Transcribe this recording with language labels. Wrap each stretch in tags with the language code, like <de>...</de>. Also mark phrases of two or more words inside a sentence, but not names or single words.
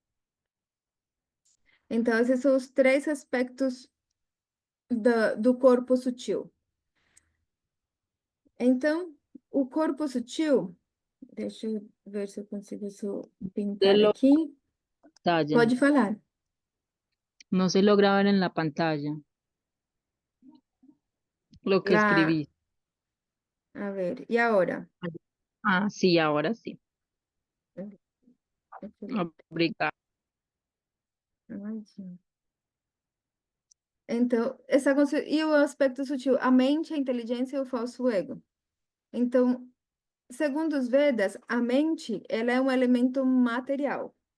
<pt>Então, esses são os 3 aspectos do corpo sutil. Então, o corpo sutil, deixa eu ver se eu consigo só</pt> <es>De pintar la</es> <pt>aqui.</pt> <es>pantalla.</es> <pt>Pode falar.</pt> <es>No se logra ver en la pantalla lo que</es> <pt>Lá,</pt> <es>escribí. a ver,</es> <pt>e agora?</pt> <es>Ah, sí, ahora sí. Excelente.</es> <pt>Obrigada. Ai, gente. Então, e o aspecto sutil, a mente, a inteligência e o falso ego. Então, segundo os Vedas, a mente, ela é um elemento material.</pt>